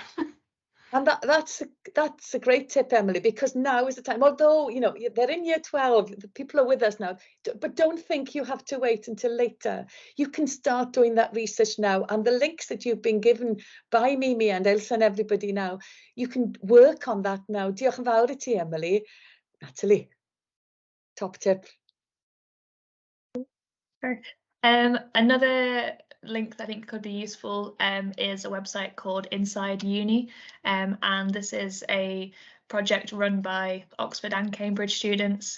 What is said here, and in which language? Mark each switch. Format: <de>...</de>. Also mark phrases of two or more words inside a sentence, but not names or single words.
<en>And that's a great tip, Emily, because now is the time, although, you know, they're in year 12, the people are with us now, but don't think you have to wait until later. You can start doing that research now, and the links that you've been given by Mimi and Ailsa and everybody now, you can work on that now.</en> <cy>Diolch yn fawr I ti, Emily.</cy> <en>Natalie, top tip. Sure. Another link that I think could be useful is a website called Inside Uni, and this is a project run by Oxford and Cambridge students.</en>